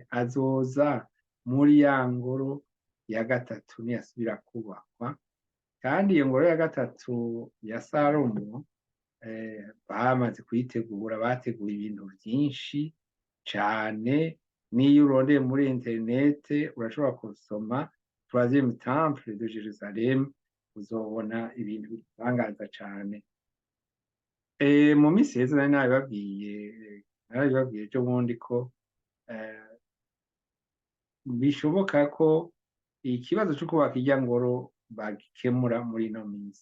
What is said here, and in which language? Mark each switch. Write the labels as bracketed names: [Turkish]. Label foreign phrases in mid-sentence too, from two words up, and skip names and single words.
[Rundi] Azoza muri ya ngoro ya gatatu niyasubira kubakwa, kandi iyo ngoro ya gatatu ya Salomo bamaze kuyitegura, bateguye ibintu vyinshi cane. Niyo urondeye muri interinete urashobora gusoma [French] troisième temple de Jérusalem, [Rundi] uzobona ibintu bitangaza cane. Mu misi heze narabibabwiye ejo bundi ko bishoboka ko ikibazo co kubaka irya ngoro bagikemura muri ino minsi.